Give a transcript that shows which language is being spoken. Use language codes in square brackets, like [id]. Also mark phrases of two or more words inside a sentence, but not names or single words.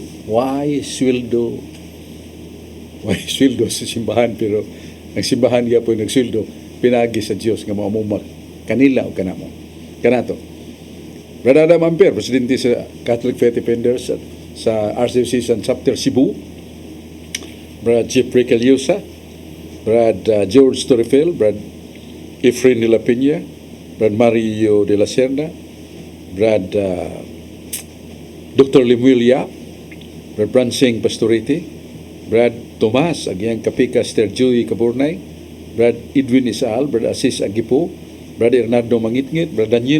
[ceb] Why sweldo sa simbahan, pero ang simbahan niya po nagsweldo pinagi sa Dios nga maumumak kanila o kanamo. Kanato. Brad Adam Amper, presidente sa Catholic Faith Defenders sa Archdiocese Chapter Cebu. Brad Jeffrey Caliosa, Brad George Torrefel, Brad Efrain de la Peña, Brad Mario de la Serna, Brad Dr. Lemuel Yap, Brad Bransing Pastorete, Brad Tomas Agyang Kapika Sterjoy Kaburnay, Brad Edwin Isaal, Brad Asis Agipo, Brad Hernando Mangitngit, Brad Daniel